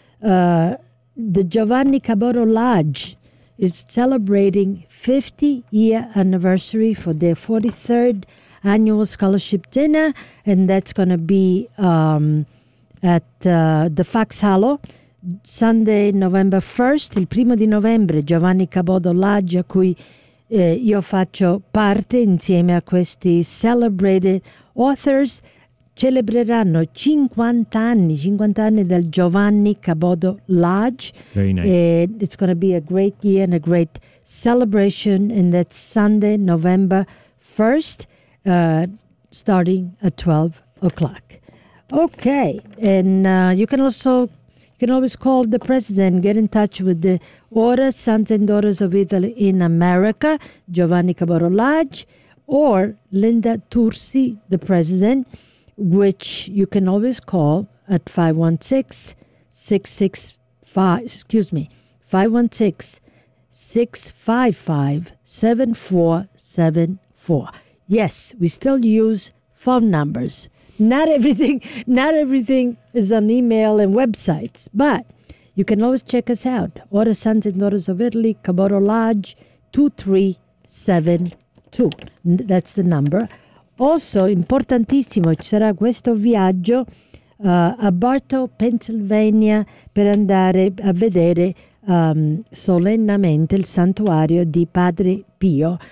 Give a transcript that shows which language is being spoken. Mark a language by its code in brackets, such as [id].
[en] The Giovanni Caboro Lodge is celebrating 50-year anniversary for their 43rd annual scholarship dinner, and that's going to be at the Fox Hollow, Sunday, November 1st, [it] il primo di novembre. Giovanni Caboro Lodge, a cui io faccio parte insieme a questi [en] celebrated authors, [it] celebreranno 50 anni del Giovanni Caboro Lodge. [en] Very nice. It's going to be a great year and a great celebration, and that's Sunday, November 1st, starting at 12 o'clock. Okay, and you can always call the president, get in touch with the Order Sons and Daughters of Italy in America, Giovanni Caborolage, or Linda Tursi, the president, which you can always call at 516-655-7474. Yes, we still use phone numbers. Not everything is on email and websites, but you can always check us out. Order Sons and Daughters of Italy, Caboro Lodge, 2372. That's the number. [it] Also, importantissimo, ci sarà questo viaggio a Bartow, Pennsylvania, per andare a vedere solennamente il santuario di Padre Pio.